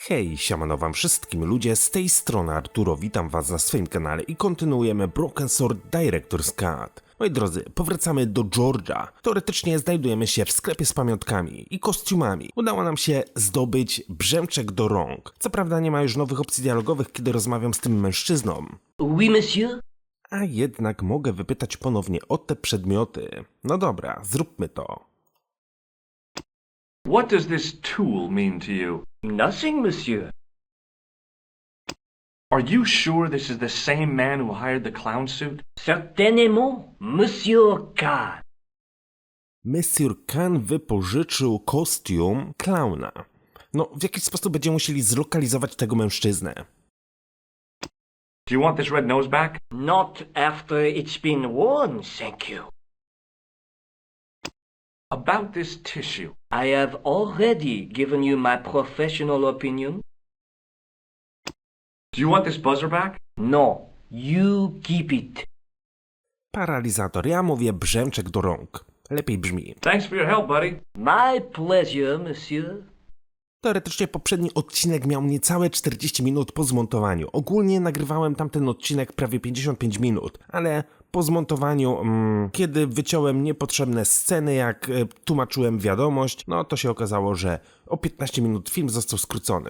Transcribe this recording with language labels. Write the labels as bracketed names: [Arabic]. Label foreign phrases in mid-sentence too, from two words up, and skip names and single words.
[Polish] Hej, siemano wam wszystkim ludzie, z tej strony Arturo, witam was na swoim kanale i kontynuujemy Broken Sword Director's Cut. Moi drodzy, powracamy do Georgia. Teoretycznie znajdujemy się w sklepie z pamiątkami i kostiumami. Udało nam się zdobyć brzęczek do rąk. Co prawda nie ma już nowych opcji dialogowych, kiedy rozmawiam z tym mężczyzną. [French] Oui, monsieur? [Polish] A jednak mogę wypytać ponownie o te przedmioty. No dobra, zróbmy to. [English] What does this tool mean to you? Nothing, monsieur. Are you sure this is the same man who hired the clown suit? [French] Certainement, monsieur K. [Polish] Monsieur Khan wypożyczył kostium klauna. No, w jakiś sposób będziemy musieli zlokalizować tego mężczyznę. [English] Do you want this red nose back? Not after it's been worn, thank you. About this tissue. I have already given you my professional opinion. Do you want this buzzer back? No, you keep it. [Polish] Paralizator, ja mówię brzęczek do rąk. Lepiej brzmi. [English] Thanks for your help, buddy. My pleasure, monsieur. [Polish] Teoretycznie poprzedni odcinek miał niecałe 40 minut po zmontowaniu. Ogólnie nagrywałem tamten odcinek prawie 55 minut, ale po zmontowaniu, kiedy wyciąłem niepotrzebne sceny, jak tłumaczyłem wiadomość, no to się okazało, że o 15 minut film został skrócony.